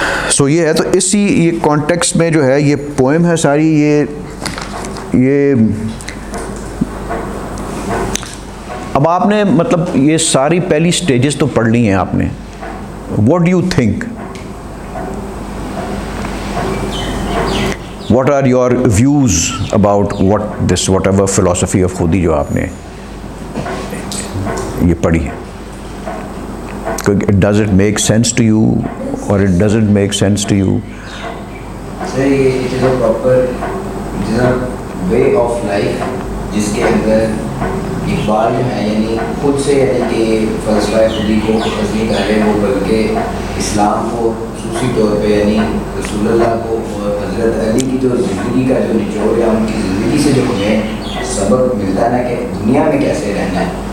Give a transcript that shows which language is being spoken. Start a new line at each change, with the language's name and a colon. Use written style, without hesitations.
Urdu: سو یہ ہے, تو اسی یہ کانٹیکسٹ میں جو ہے یہ پوئم ہے ساری, یہ اب آپ نے مطلب یہ ساری پہلی سٹیجز تو پڑھ لی ہیں آپ نے.
English: what do you think, what are your views about whatever philosophy of Khudi
Urdu: جو آپ نے یہ پڑھی ہے.
English: Does it make sense to you or it doesn't make sense to you? Sir, it is a proper, it is a way of life
Urdu: جس کے اندر اقبال جو ہے یعنی خود سے یعنی کہ فلسفہ خودی کو اخذ نہیں کر رہے وہ, بلکہ اسلام کو خصوصی طور پہ یعنی رسول اللہ کو اور حضرت علی کی جو زندگی کا جو نچوڑ یا ان کی زندگی سے جو ہمیں سبق ملتا ہے نا کہ دنیا میں کیسے رہنا ہے,